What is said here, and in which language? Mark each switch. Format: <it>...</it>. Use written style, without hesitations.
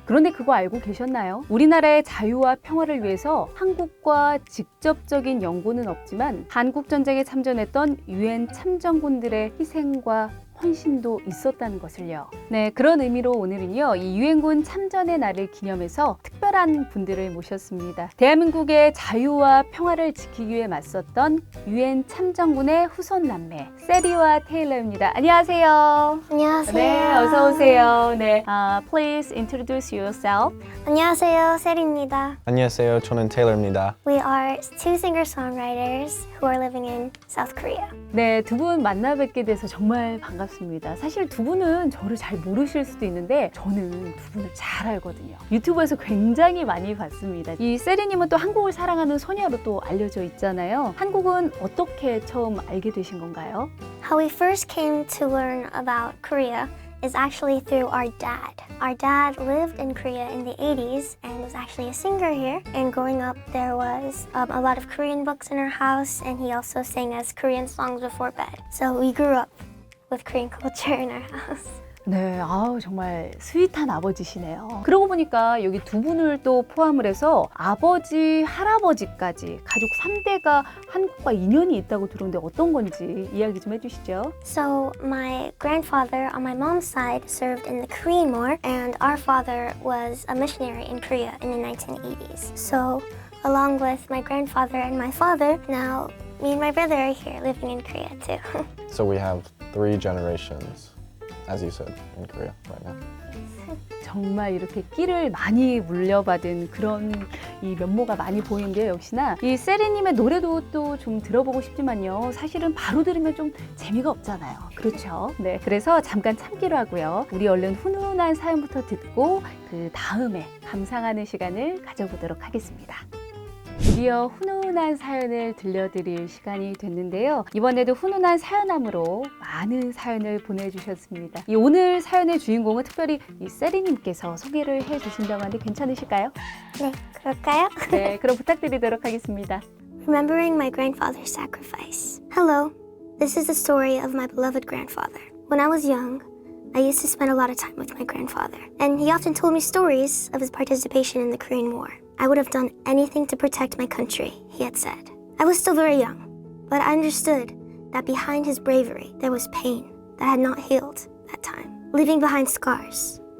<ko>그런데 그거 알고 계셨나요? 우리나라의 자유와 평화를 위해서 한국과 직접적인 연고는 없지만 한국전쟁에 참전했던 유엔 참전군들의 희생과 헌신도 있었다는 것을요. 네, 그런 의미로 오늘은요, 이 유엔군 참전의 날을 기념해서 특별한 분들을 모셨습니다. 대한민국의 자유와 평화를 지키기 위해 맞섰던 유엔 참전군의 후손 남매 세리와 테일러입니다. 안녕하세요. 안녕하세요. 네, 어서 오세요.</ko> <en>네, please introduce yourself.</en> <ko>안녕하세요, 세리입니다. 안녕하세요. 저는 테일러입니다.</ko> <en>We are two singer-songwriters who are living in South Korea.</en> <ko>네, 두 분 만나 뵙게 돼서 정말 반갑습니다. 사실 두 분은 저를 잘 모르실 수도 있는데 저는 두 분을 잘 알거든요. 유튜브에서 굉장히 많이 봤습니다. 이 세리님은 또 한국을 사랑하는 소녀로 또 알려져 있잖아요. 한국은 어떻게 처음 알게 되신 건가요?</ko> <en>How we first came to learn about Korea is actually through our dad. Our dad lived in Korea in the 80s and was actually a singer here. And growing up, there was a lot of Korean books in our house, and he also sang us Korean songs before bed. So we grew up with Korean culture in our house.</en> <ko>네, 아우 정말 스윗한 아버지시네요. 그러고 보니까 여기 두 분을 또 포함을 해서 아버지, 할아버지까지 가족 3대가 한국과 인연이 있다고 들었는데 어떤 건지 이야기 좀 해주시죠.</ko> <en>So my grandfather on my mom's side served in the Korean War, and our father was a missionary in Korea in the 1980s. So along with my grandfather and my father, now me and my brother are here living in Korea too. So we have 3 generations, as you said, in Korea right now.</en> <ko>정말 이렇게 끼를 많이 물려받은 그런 이 면모가 많이 보이는데요. 역시나 이 세리님의 노래도 또 좀 들어보고 싶지만요. 사실은 바로 들으면 좀 재미가 없잖아요. 그렇죠? 네, 그래서 잠깐 참기로 하고요. 우리 얼른 훈훈한 사연부터 듣고 그 다음에 감상하는 시간을 가져보도록 하겠습니다. 드디어 훈훈한 사연을 들려드릴 시간이 됐는데요. 이번에도 훈훈한 사연함으로 많은 사연을 보내주셨습니다. 이 오늘 사연의 주인공은 특별히 이 세리님께서 소개를 해주신다고 하는데 괜찮으실까요? 네, 그럴까요? 네, 그럼 부탁드리도록 하겠습니다.</ko> <en>Remembering my grandfather's sacrifice. Hello, this is the story of my beloved grandfather. When I was young, I used to spend a lot of time with my grandfather, and he often told me stories of his participation in the Korean War. I would have done anything to protect my country, he had said. I was still very young, but I understood that behind his bravery, there was pain that had not healed that time, leaving behind scars.</en>